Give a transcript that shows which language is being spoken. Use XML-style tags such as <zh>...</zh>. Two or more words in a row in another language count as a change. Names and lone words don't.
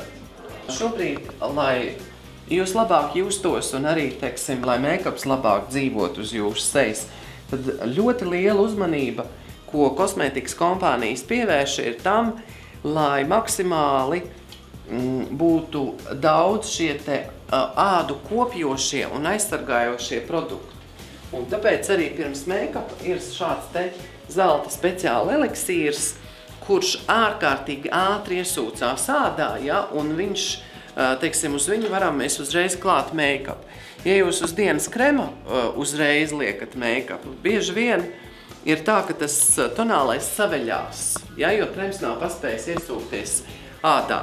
<lv>Šobrīd, lai jūs labāk justos un arī, teiksim, lai make-ups labāk dzīvot uz jūsu sejas, tad ļoti liela uzmanība, ko kosmētikas kompānijas pievērš, ir tam, lai maksimāli būtu daudz šie te ādu kopjošie un aizsargājošie produkti. Un tāpēc arī pirms make-up ir šāds te zelta speciāla eliksīrs, kurš ārkārtīgi ātri iesūcās ādā, ja, un viņš, teiksim, uz viņu varam mēs uzreiz klāt make-up. Ja jūs uz dienas krema uzreiz liekat make-up, bieži vien ir tā, ka tas tonālais saveļās, ja, jo krems nav paspējis iesūkties ādā.</lv>